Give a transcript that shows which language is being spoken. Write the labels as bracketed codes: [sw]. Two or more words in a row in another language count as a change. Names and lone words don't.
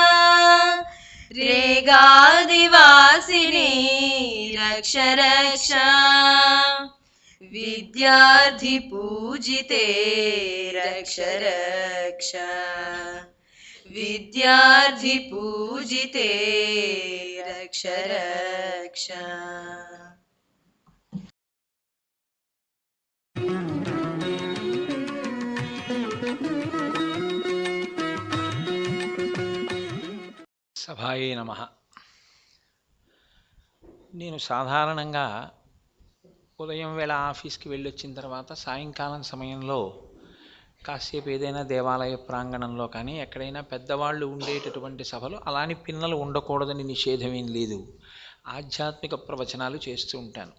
[sa] रेगादिवासिनी रक्ष रक्ष विद्यार्थी पूजिते रक्ष रक्ष विद्यार्थी पूजिते रक्ष रक्ष। సభాయే నమః. [te] నేను సాధారణంగా ఉదయం వేళ ఆఫీస్కి వెళ్ళొచ్చిన తర్వాత సాయంకాలం సమయంలో కాసేపు ఏదైనా దేవాలయ ప్రాంగణంలో కానీ ఎక్కడైనా పెద్దవాళ్ళు ఉండేటటువంటి సభలు, అలాని పిల్లలు ఉండకూడదని నిషేధమేం లేదు, ఆధ్యాత్మిక ప్రవచనాలు చేస్తూ ఉంటాను.